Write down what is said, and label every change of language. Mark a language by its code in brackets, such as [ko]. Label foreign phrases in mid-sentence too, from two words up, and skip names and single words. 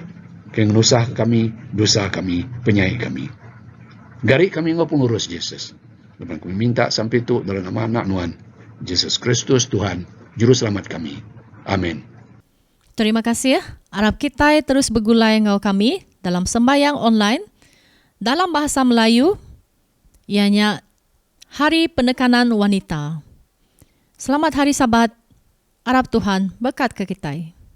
[iba] Kaya ngenusah kami, dosa kami, penyai kami. Gari kami ngau pengurus Yesus. Dan kami minta sampai tu dalam nama anak Nuhan, Yesus Kristus Tuhan, Juru Selamat kami. Amin. Terima kasih. Harap kita terus bergulai ngau kami dalam sembahyang online dalam bahasa Melayu, ianya Hari Penekanan Wanita. Selamat Hari Sabat. Harap Tuhan berkat ke kita.